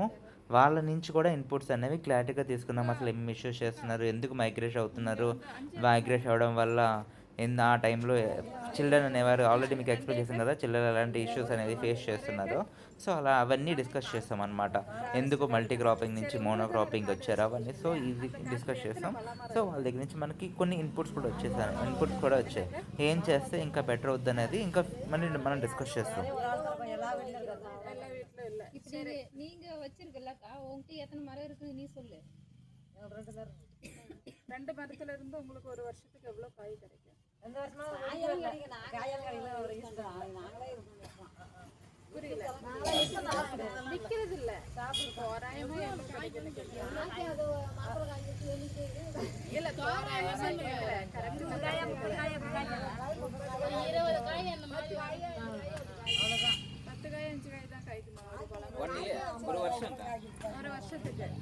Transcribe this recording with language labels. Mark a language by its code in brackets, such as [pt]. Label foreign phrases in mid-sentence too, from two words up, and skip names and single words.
[te] వాళ్ళ నుంచి కూడా ఇన్పుట్స్ అనేవి క్లారిటీగా తీసుకున్నాము. అసలు ఏమి ఇష్యూస్ చేస్తున్నారు, ఎందుకు మైగ్రేట్ అవుతున్నారు, మైగ్రేట్ అవ్వడం వల్ల ఆ టైంలో చిల్డ్రన్ అనేవారు ఆల్రెడీ మీకు ఎక్స్ప్లెయిన్ చేశాను కదా, చిల్డ్రన్ ఎలాంటి ఇష్యూస్ అనేది ఫేస్ చేస్తున్నారు. సో అలా అవన్నీ డిస్కస్ చేస్తాం అనమాట. ఎందుకు [en] multi cropping [te] నుంచి [en] mono cropping [te] వచ్చారు అవన్నీ. సో ఇది డిస్కస్ చేస్తాం. సో వాళ్ళ దగ్గర నుంచి మనకి కొన్ని ఇన్పుట్స్ కూడా వచ్చాయి. ఏం చేస్తే ఇంకా బెటర్ అవుద్ది అనేది ఇంకా మనం డిస్కస్ చేస్తాం. [ta] ரெண்டு மரத்துல இருந்து உங்களுக்கு ஒரு வருஷத்துக்கு எவ்வளவு காய் கிடைக்கும்? புரியல, விக்கிறது இல்ல, தோராயமா இல்ல, தோராயமா கரெக்ட் 20 காய் அந்த மாதிரி 10 காய் 5 காய் தான் காய்க்குமா ஒரு வருஷத்துக்கு?